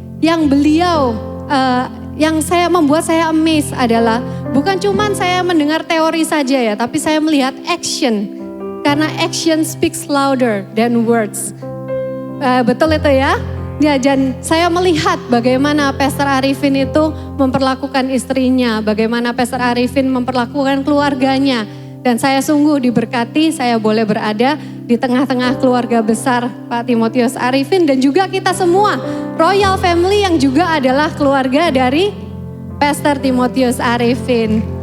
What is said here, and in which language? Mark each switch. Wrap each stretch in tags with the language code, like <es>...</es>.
<id>Yang beliau, yang membuat saya amazed adalah bukan cuman saya mendengar teori saja ya. Tapi saya melihat action.</id> <en>Karena action speaks louder than words.</en> <id>Betul itu ya? Ya, dan saya melihat bagaimana Pastor Arifin itu memperlakukan istrinya, bagaimana Pastor Arifin memperlakukan keluarganya. Dan saya sungguh diberkati, saya boleh berada di tengah-tengah keluarga besar Pak Timotius Arifin dan juga kita semua Royal Family yang juga adalah keluarga dari Pastor Timotius Arifin.</id>